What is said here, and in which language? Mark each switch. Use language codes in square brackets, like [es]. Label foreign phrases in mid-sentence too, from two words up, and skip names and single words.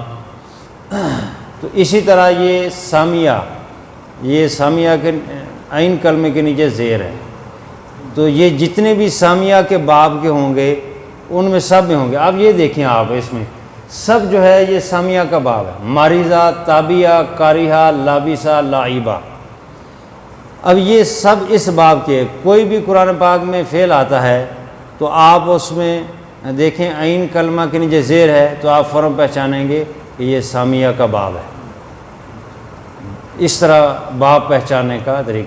[ur] تو اسی طرح یہ سامیہ کے عین کلمے کے نیچے زیر ہے، تو یہ جتنے بھی سامیہ کے باب کے ہوں گے ان میں سب میں ہوں گے۔ اب یہ دیکھیں آپ، اس میں سب جو ہے یہ سامیہ کا باب ہے، [ar] ماریزہ، تابیہ، کاریہہ، لابسہ، لعیبہ۔ [ur] اب یہ سب اس باب کے، کوئی بھی قرآن پاک میں فعل آتا ہے تو آپ اس میں دیکھیں عین کلمہ کے نیچے زیر ہے تو آپ فوراً پہچانیں گے کہ یہ سامیہ کا باب ہے۔ اس طرح باب پہچاننے کا طریقہ۔